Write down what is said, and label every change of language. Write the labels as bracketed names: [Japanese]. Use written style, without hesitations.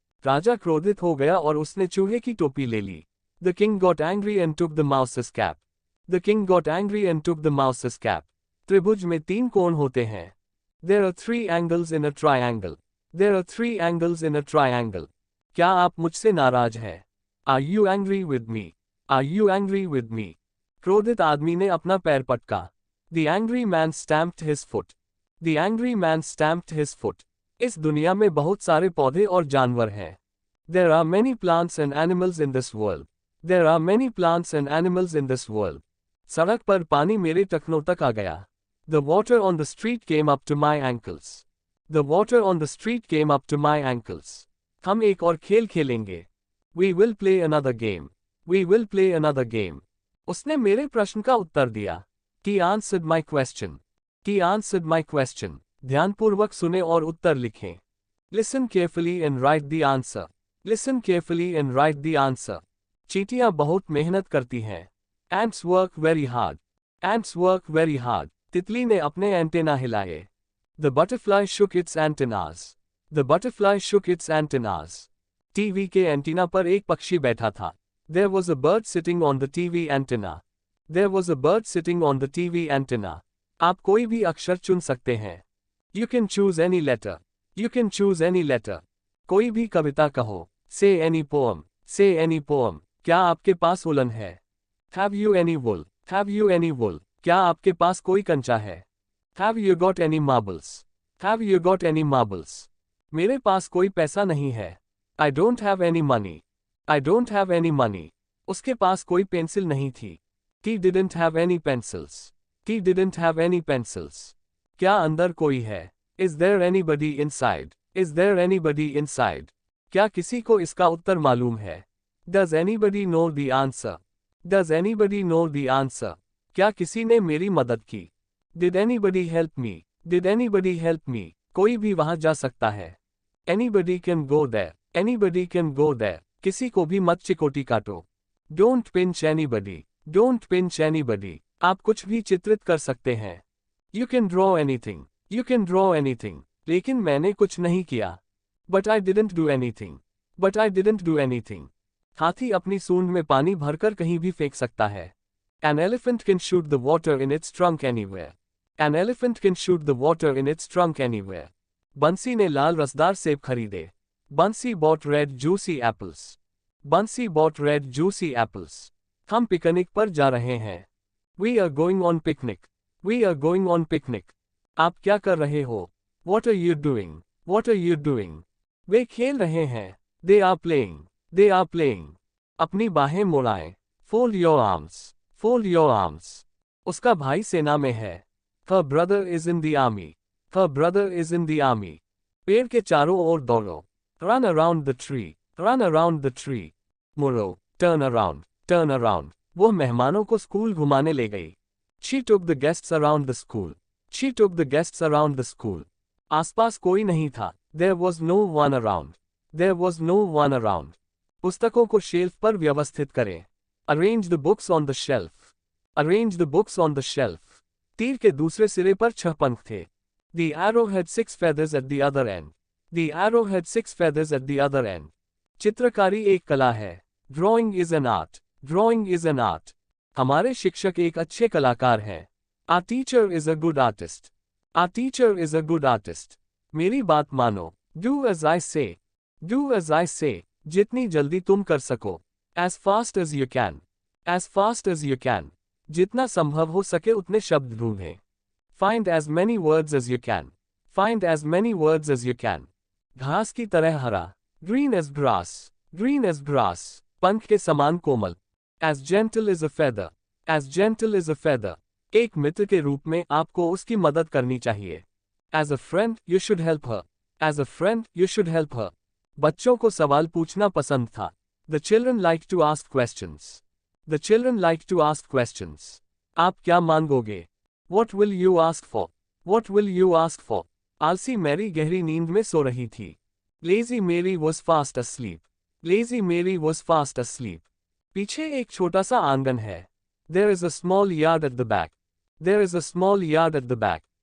[Hindi] राजा क्रोधित हो गया और उसने चूहे की टोपी ले ली। [English] The king got angry and took the mouse's cap. The king got angry and took the mouse's cap. [Hindi] त्रिभुज में 3 कोण होते हैं। [English] There are 3 angles in a triangle. There are 3 angles in a triangle. [Hindi] क्या आप मुझसे नाराज हैं? [English] Are you angry with me? Are you angry with me? [Hindi] क्रोधित आदमी ने अपना पैर पटका। [English] The angry man stamped his foot. The angry man stamped his foot. [Hindi] इस दुनिया में बहुत सारे पौधे और जानवर हैं। [English] There are many plants and animals in this world. There are many plants and animals in this world. [Hindi] सड़क पर पानी मेरे टखनों तक आ गया। [English] The water on the street came up to my ankles. The water on the street came up to my ankles. [Hindi] हम एक और खेल खेलेंगे। [English] We will play another game. We will play another game. [Hindi] उसने मेरे प्रश्न का उत्तर दिया। [English] He answered my question. He answered my question. [Hindi] ध्यानपूर्वक सुने और उत्तर लिखें। [English] Listen carefully and write the answer. Listen carefully and write the answer. [Hindi] चींटियां बहुत मेहनत करती हैं। [English] Ants work very hard. Ants work very hard. [Hindi] तितली ने अपने एंटेना हिलाए। [English] The butterfly shook its antennas. The butterfly shook its antennas. [Hindi] TV के एंटीना पर एक पक्षी बैठा था। [English] There was a bird sitting on the TV antenna. There was a bird sitting on the TV antenna. [Hindi] आप कोई भी अक्षर चुन सकते हैं। [English] You can choose any letter. You can choose any letter. [Hindi] कोई भी कविता कहो। [English] Say any poem. Say any poem. [Hindi] क्या आपके पास उलन है? [English] Have you any wool? Have you any wool? [Hindi] क्या आपके पास कोई कंचा है? [English] Have you got any marbles? Have you got any marbles? [Hindi] मेरे पास कोई पैसा नहीं है। [English] I don't have any money. I don't have any money. [Hindi] उसके पास कोई पेंसिल नहीं थी। [English] He didn't have any pencils. He didn't have any pencils. [Hindi] क्या अंदर कोई है? [English] Is there anybody inside? Is there anybody inside? [Hindi] क्या किसी को इसका उत्तर मालूम है? [English] Does anybody know the answer? Does anybody know the answer? [Hindi] क्या किसी ने मेरी मदद की? [English] Did anybody help me? Did anybody help me? [Hindi] कोई भी वहां जा सकता है। [English] Anybody can go there. Anybody can go there. [Hindi] किसी को भी मत चिकोटी काटो। [English] Don't pinch anybody. Don't pinch anybody. [Hindi] आप कुछ भी चित्रित कर सकते हैं। [English] You can draw anything. You can draw anything. [Hindi] लेकिन मैंने कुछ नहीं किया। [English] But I didn't do anything. But I didn't do anything. [Hindi] हाथी अपनी सूंड में पानी भरकर कहीं भी फेंक सकता है। [English] An elephant can shoot the water in its trunk anywhere. An elephant can shoot the water in its trunk anywhere. [Hindi] बंसी ने लाल रसदार सेब खरीदे। [English] Bansi bought red juicy apples. Bansi bought red juicy apples. [Hindi] हम पिकनिक पर जा रहे हैं। [English] We are going on picnic. We are going on picnic. [Hindi] आप क्या कर रहे हो? [English] What are you doing? What are you doing? [Hindi] वे खेल रहे हैं। [English] They are playing. They are playing. [Hindi] अपनी बाहें मुड़ाएं। [English] Fold your arms. Fold your arms. [Hindi] उसका भाई सेना में है। [English] Her brother is in the army. Her brother is in the army. [Hindi] पेड़ के चारों ओर दौड़ो। [English] Run around the tree. Run around the tree. [Hindi] मुड़ो। [English] Turn around. Turn around. [Hindi] वो मेहमानों को स्कूल घुमाने ले गई। [English] She took the guests around the school. She took the guests around the school. [Hindi] आसपास कोई नहीं था। [English] There was no one around. There was no one around. [Hindi] पुस्तकों को शेल्फ पर व्यवस्थित करें। [English] Arrange the books on the shelf. Arrange the books on the shelf. [Hindi] तीर के दूसरे सिरे पर 6 पंख थे। [English] The arrow had 6 feathers at the other end. The arrow had 6 feathers at the other end. [Hindi] चित्रकारी एक कला है। [English] Drawing is an art. Drawing is an art. [Hindi] हमारे शिक्षक एक अच्छे कलाकार हैं। [English] Our teacher is a good artist. Our teacher is a good artist. [Hindi] मेरी बात मानो। [English] Do as I say. Do as I say. [Hindi] जितनी जल्दी तुम कर सको। [English] As fast as you can. As fast as you can. [Hindi] जितना संभव हो सके उतने शब्द ढूंढें। [English] Find as many words as you can. Find as many words as you can. [Hindi] घास की तरह हरा। [English] Green as grass. Green as grass. [Hindi] पंख के समान कोमल। [English] As gentle as a feather. As gentle as a feather. [Hindi] एक मित्र के रूप में आपको उसकी मदद करनी चाहिए। [English] As a friend, you should help her. As a friend, you should help her. [Hindi] बच्चों को सवाल पूछना पसंद था। [English] The children like to ask questions. The children like to ask questions. [Hindi] आप क्या मांगोगे? [English] What will you ask for? What will you ask for? [Hindi] आलसी मैरी गहरी नींद में सो रही थी। [English] Lazy Mary was fast asleep. Lazy Mary was fast asleep. [Hindi] पीछे एक छोटा सा आंगन है। [English] There is a small yard at the back. There is a small yard at the back.